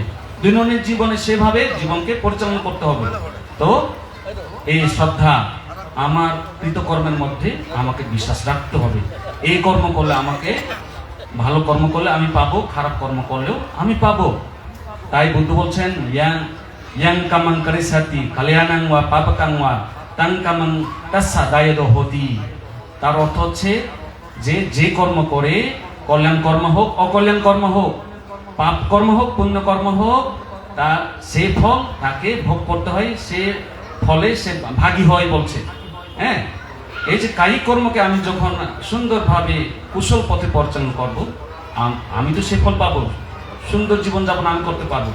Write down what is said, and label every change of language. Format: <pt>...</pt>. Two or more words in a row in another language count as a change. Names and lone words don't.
<bn>দৈনন্দিন জীবনে সেভাবে জীবনকে পরিচালনা করতে হবে। তো এই শ্রদ্ধা আমার কৃতকর্মের মধ্যে আমাকে বিশ্বাস রাখতে হবে। এই কর্ম করলে আমাকে, ভালো কর্ম করলে আমি পাবো, খারাপ কর্ম করলেও আমি পাবো। তাই বুদ্ধ বলছেন</bn> <pi>yang kamang karisati kalyanang wa papakang wa tang kamang tassa dayedo hoti।</pi> <bn>তার অর্থ হচ্ছে যে যে কর্ম করে, কল্যাণ কর্ম হোক অকল্যাণ কর্ম হোক, পাপ কর্ম হোক পুণ্য কর্ম হোক, তার সে ফল তাকে ভোগ করতে হয়, সে ফলে সে ভাগী হয় বলছে। হ্যাঁ, এই যে কায়িক কর্মকে আমি যখন সুন্দরভাবে কুশল পথে পরিচালনা করব, আমি তো সে ফল পাবো, সুন্দর জীবনযাপন আমি করতে পারবো।</bn>